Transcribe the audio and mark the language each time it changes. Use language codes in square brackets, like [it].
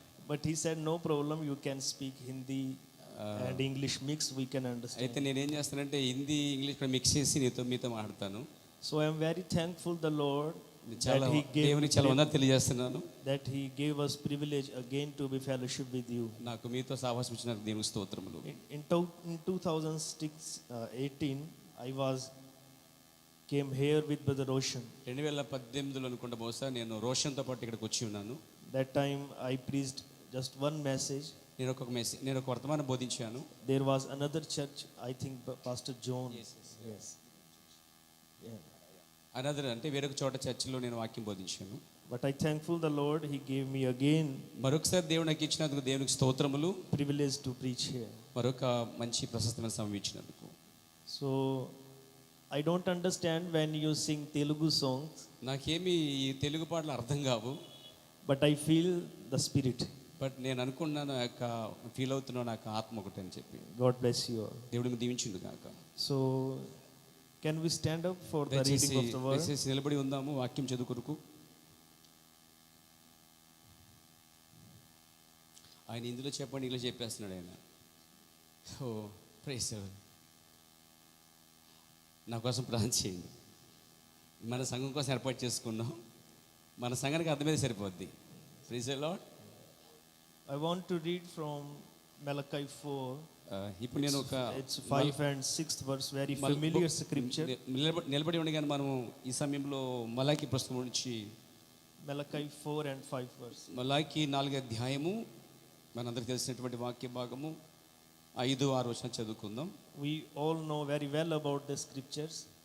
[en] But he said, no problem, you can speak Hindi and English mix, we can understand. [te] అయితే నేను ఏం చేస్తానంటే Hindi English కూడా mix చేసి మీతో మాట్లాడతాను. [en] So I am very thankful the Lord [te] చాలా దేవునికి చాలా వందనాలు తెలియజేస్తున్నాను. [en] That he gave us privilege again to be fellowship with you. [te] నాకు మీతో సహవాసం ఇచ్చినందుకు దేవునికి స్తోత్రములు. [en] In 2018 I came here with Brother Roshan. [te] 2018లో అనుకుంటా బహుశా నేను రోషన్తో పాటు ఇక్కడికి వచ్చి ఉన్నాను. [en] That time I preached just one message. [te] నేను ఒక వర్తమానం బోధించాను. [en] There was another church, I think Pastor John. Yes. Yeah. [te] Another అంటే వేరొక చోట చర్చిలో నేను వాక్యం బోధించాను. [en] But I thankful the Lord, he gave me again [te] మరొకసారి దేవుడు నాకు ఇచ్చినందుకు దేవునికి స్తోత్రములు. [en] privilege to preach here. [te] మరొక మంచి ప్రశస్తమైన సమయం ఇచ్చినందుకు. [en] So I don't understand when you sing Telugu songs. [te] నాకేమీ ఈ తెలుగు పాటలు అర్థం కావు. [en] But I feel the spirit. [te] But నేను అనుకున్నాను ఫీల్ అవుతున్నాను నాకు ఆత్మ ఒకటి అని చెప్పి. [en] God bless you all. [te] దేవుడిని దీవించును గాక. [en] So can we stand up for the reading of the word? [te] దయచేసి నిలబడి ఉందాము వాక్యం చదువుకొరకు. ఆయన ఇందులో చెప్పండి ఇందులో చెప్పేస్తున్నాడు ఆయన. [en] O praise the Lord. [te] నా కోసం ప్రార్థన చేయండి. మన సంఘం కోసం ఏర్పాటు చేసుకున్నాం. మన సంఘానికి అర్థమైతే సరిపోద్ది. [en] Praise the Lord. I want to read from Malachi 4. [te] ఇప్పుడు నేను [en] it's 5 and 6th verse, very familiar scripture. [te] నిలబడి ఉండగానే మనం ఈ సమయంలో మలాకి పుస్తకం నుంచి [en] Malachi 4 and 5 verse. [te] మలాకి 4వ అధ్యాయము మనందరికీ తెలిసినటువంటి వాక్య భాగము 5-6 వచనాలు చదువుకుందాం. [en] We all know very well about the scriptures.